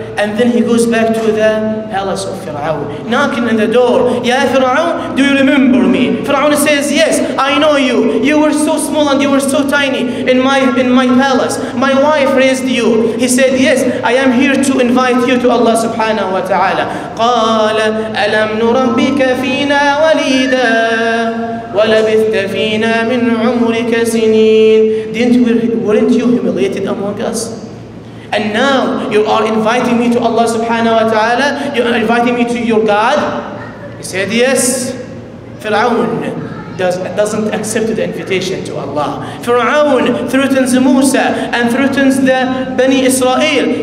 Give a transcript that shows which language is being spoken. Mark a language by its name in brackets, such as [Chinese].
[English] And then he goes back to the palace of Fir'aun, knocking on the door. Ya Fir'aun, do you remember me? Fir'aun says, yes, I know you. You were so small and you were so tiny in my palace. My wife raised you. He said, yes, I am here to invite you to Allah subhanahu wa ta'ala. [Arabic] قال ألم نربك فينا وليدا ولبثت فينا من عمرك سنين. [English] Weren't you humiliated among us? And now you are inviting me to Allah subhanahu wa ta'ala? You are inviting me to your God? He said, yes. Fir'aun doesn't accept the invitation to Allah. Fir'aun threatens Musa and threatens the Bani Israel.